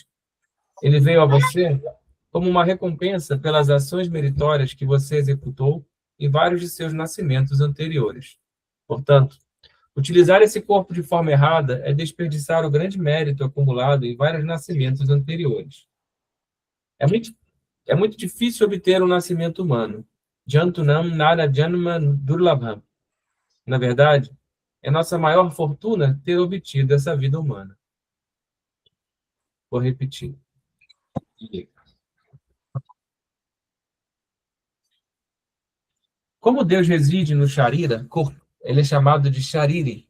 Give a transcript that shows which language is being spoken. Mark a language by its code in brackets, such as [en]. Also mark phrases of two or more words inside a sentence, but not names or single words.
[pt] Ele veio a você como uma recompensa pelas ações meritórias que você executou em vários de seus nascimentos anteriores. Portanto, utilizar esse corpo de forma errada é desperdiçar o grande mérito acumulado em vários nascimentos anteriores. É muito difícil obter um nascimento humano. [sa] जन्तूनाम् नर जन्म दुर्लभम्. [pt] Na verdade, é nossa maior fortuna ter obtido essa vida humana. Vou repetir. Como Deus reside no Sharira, corpo, ele é chamado de Shariri.